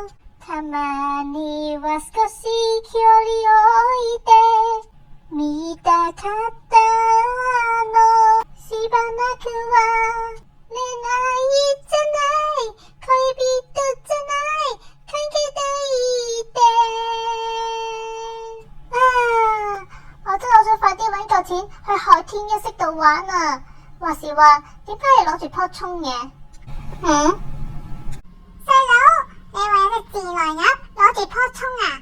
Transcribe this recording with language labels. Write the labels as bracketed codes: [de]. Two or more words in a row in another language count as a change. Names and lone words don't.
[ja] たまには少し距離を置いて見たかったの。しばらくは恋愛じゃない、恋人じゃない関係でいて。 [yue] 我真係好想快啲搵夠錢去海天一色度玩啊！話時話，點解你攞住棵蔥嘅？細佬，你話有隻自來鴨攞住棵蔥啊？